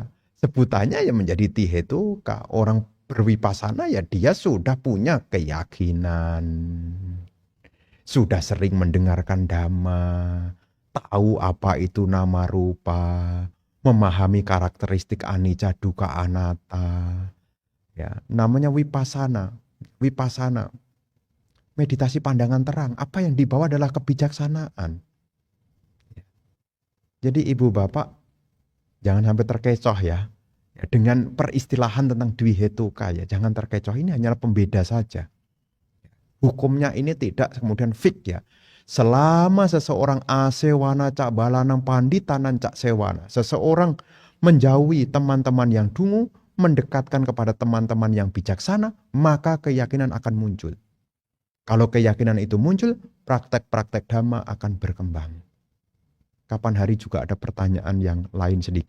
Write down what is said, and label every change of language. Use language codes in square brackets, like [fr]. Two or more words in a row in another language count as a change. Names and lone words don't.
[id] Sebutannya ya menjadi tihetuka. Orang berwipasana ya dia sudah punya keyakinan. Sudah sering mendengarkan dhamma. Tahu apa itu [pi] nama rupa. [id] Memahami karakteristik [pi] anicca dukkha anatta. [id] Ya, namanya wipasana. Wipasana. Meditasi pandangan terang. Apa yang dibawa adalah kebijaksanaan. Jadi ibu bapak jangan sampai terkecoh ya. Dengan peristilahan tentang dwihetuka ya. Jangan terkecoh, ini hanyalah pembeda saja. Hukumnya ini tidak kemudian fix ya. [pi] Selama seseorang asewana cak balanang panditanan cak sewana. [id] Seseorang menjauhi teman-teman yang dungu, mendekatkan kepada teman-teman yang bijaksana, maka keyakinan akan muncul. Kalau keyakinan itu muncul, praktek-praktek dhamma akan berkembang. Kapan hari juga ada pertanyaan yang lain sedikit.